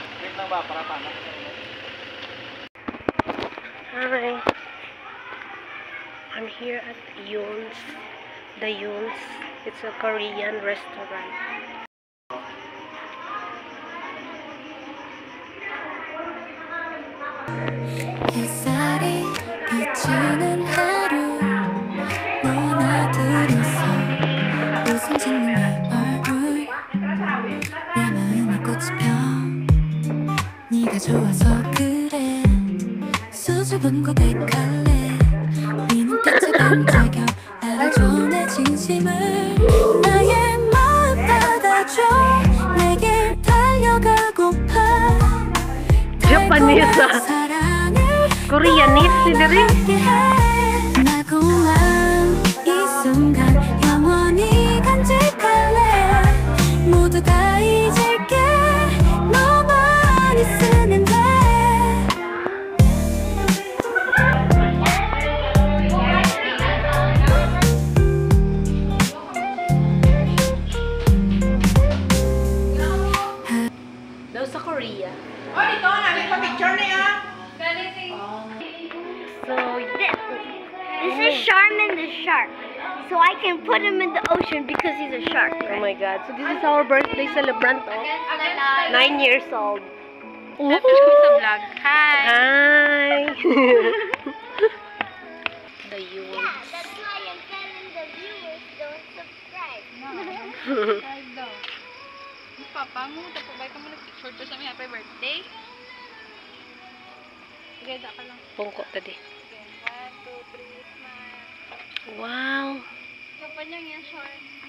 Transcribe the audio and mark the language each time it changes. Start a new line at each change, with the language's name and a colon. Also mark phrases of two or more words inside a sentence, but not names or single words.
English: Hi. I'm here at Yoon's. The Yoon's. It's a Korean restaurant.
Korean: 햇살이 비추는 하루 너나 둘이서 웃음 짓는 네 얼굴 내 마음이 꽃이 펴 네가 좋아서 그래 수줍은 고백할래 네 눈빛에 반짝여 알아줘 내 진심을 나의 마음 받아줘 내게 달려가고파
Filipino: Japanese. Koreanese sila rin.
Korean: 나고만 이 순간 영원히 간직할래 모두 다 잊을게 너만 있으면 돼
Filipino: Daw sa Korea. Oh, dito na. May pa-picture na yan.
English: So, This is Charmin the shark. So I can put him in the ocean because he's a shark. oh my God. So this is our birthday celebrant. Oh. 9 years old.
Filipino: Tapos ko sa vlog.
English: Hi! Hi! The Yoon's. That's why I'm telling the viewers don't subscribe.
Filipino: Papa mo, tapos ka mo nag-picture to sa may
English: happy birthday.
Cebuano: Sige, da ka lang. Pungko tadi.
English: Okay, 1, 2, 3, smile. Wow!
Filipino: Papa niya yan, short.